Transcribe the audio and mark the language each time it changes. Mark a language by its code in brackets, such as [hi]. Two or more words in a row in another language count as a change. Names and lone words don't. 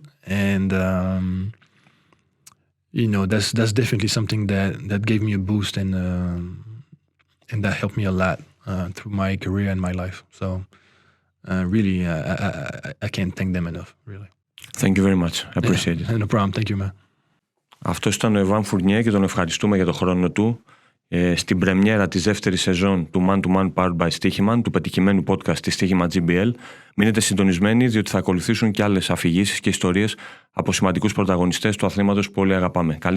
[en] And that's definitely something that gave me a boost, and that helped me a lot through my career and my life. So really, I can't thank them enough, really. Thank you very much. I appreciate it. No problem. Thank you, man. [el] Αυτός ήταν ο Εβάν Φουρνιέ και τον ευχαριστούμε για τον χρόνο του. Στην πρεμιέρα της δεύτερης σεζόν του Man to Man Powered by Stoiximan, του πετυχημένου podcast της Stoiximan GBL. Μείνετε συντονισμένοι, διότι θα ακολουθήσουν και άλλες αφηγήσεις και ιστορίες από σημαντικούς πρωταγωνιστές του αθλήματος που όλοι αγαπάμε.